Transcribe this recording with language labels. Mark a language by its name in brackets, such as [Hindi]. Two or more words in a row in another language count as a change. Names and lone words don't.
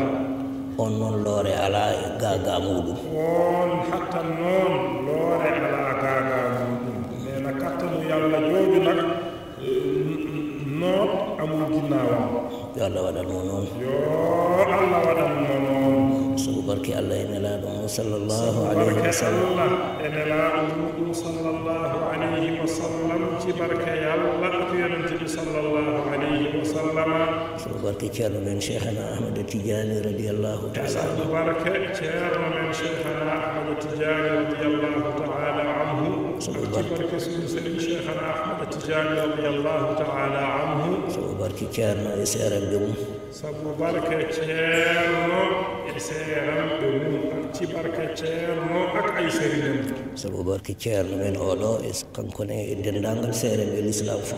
[Fula] on noon loore alaa e gaaga muɗum on hatta noon loore alaa gaaga muɗum [Wolof] nena kattanu yalla jooju nag noot amul ginnaawam [Fula] yo allah waɗanmo noon yo allah waɗanmo noon sabu barke allah e nelaaɗo mum [Arabic] sallllahu alayhi wa sallam [Fula] allah e nelaaɗo muɗum [Arabic] sallllahu alayhi wa sallam [Wolof] ci barke yalla ak yonente bi [Arabic] sallllahu alayhi wa sallama [Fula] sabu barke ceerno men cheikhana ahmada tidiani [Arabic] radiallahu taala [Fula] sabu barke ceerno men cheikhana ahmada tidiani [Arabic] radiallahu taala anhu [Fula] sabu barke [Wolof] sunu sëriñ [Fula] cheikhana ahmada tidiani [Arabic] radiallahu taala anhu [Fula] sabu barke ceerno e seeramɓe mum sabu barke ceerno e seeramɓe mum [Wolof] ak ci barke ceerno ak ay sëriñam [Fula] sabu barke ceerno men oɗo e kankone e denndangal seeramɓe l'islam fof